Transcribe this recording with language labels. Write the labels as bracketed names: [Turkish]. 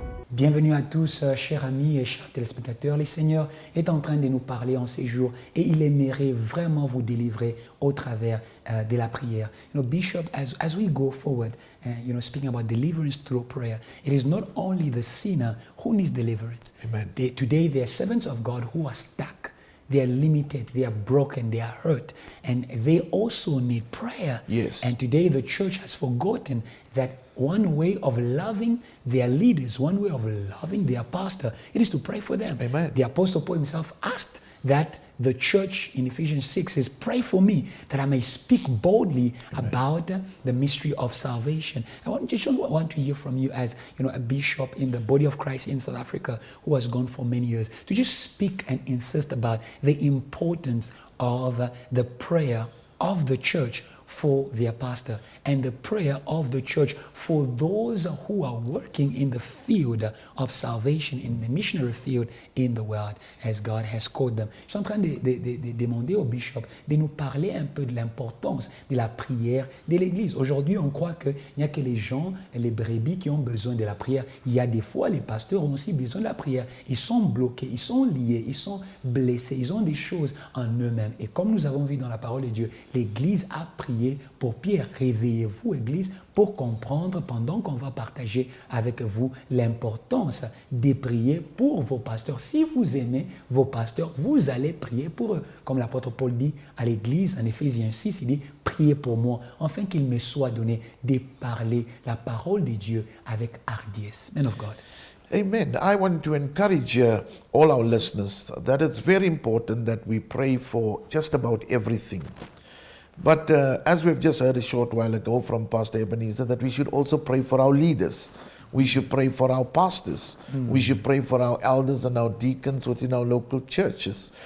[French] Bienvenue à tous, chers amis et chers téléspectateurs. Le Seigneur est en train de nous parler en ces jours et il aimerait vraiment vous délivrer au travers de la prière. [English] Bishop, as we go forward, speaking about deliverance through prayer, it is not only the sinner who needs deliverance. Amen. Today, there are servants of God who are stuck. They are limited, they are broken, they are hurt, and they also need prayer. Yes. And today the church has forgotten that one way of loving their leaders, one way of loving their pastor, it is to pray for them. Amen. The Apostle Paul himself asked that the church in Ephesians 6 says, pray for me that I may speak boldly about the mystery of salvation. I want to hear from you as a bishop in the body of Christ in South Africa who has gone for many years, to just speak and insist about the importance of the prayer of the church for their pastor and the prayer of the church for those who are working in the field of salvation, in the missionary field in the world, as God has called them. [French] Je suis en train de demander au bishop de nous parler un peu de l'importance de la prière de l'Église. Aujourd'hui, on croit qu'il n'y a que les gens, les brebis qui ont besoin de la prière. Il y a des fois, les pasteurs ont aussi besoin de la prière. Ils sont bloqués, ils sont liés, ils sont blessés, ils ont des choses en eux-mêmes. Et comme nous avons vu dans la parole de Dieu, l'Église a prié pour Pierre. Réveillez-vous, Église, pour comprendre, pendant qu'on va partager avec vous l'importance de prier pour vos pasteurs. Si vous aimez vos pasteurs, vous allez prier pour eux. Comme l'apôtre Paul dit à l'Église, en Éphésiens 6, il dit « Priez pour moi, afin qu'il me soit donné de parler la parole de Dieu avec hardiesse. » [English] Man of God. Amen. I want to encourage all our listeners that it's very important that we pray for just about everything. But as we've just heard a short while ago from Pastor Ebenezer, that we should also pray for our leaders. We should pray for our pastors. We should pray for our elders and our deacons within our local churches.